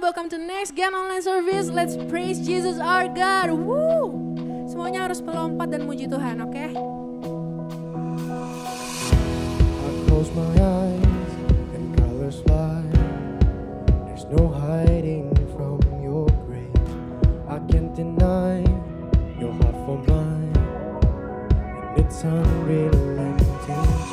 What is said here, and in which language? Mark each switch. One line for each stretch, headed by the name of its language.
English: Welcome to Next Gen Online Service. Let's praise Jesus our God. Woo!
Indonesian: Semuanya harus melompat dan muji Tuhan, oke?
English: I close my eyes and colors fly. There's no hiding from your grace. I can't deny your heart for mine, and it's unrelenting.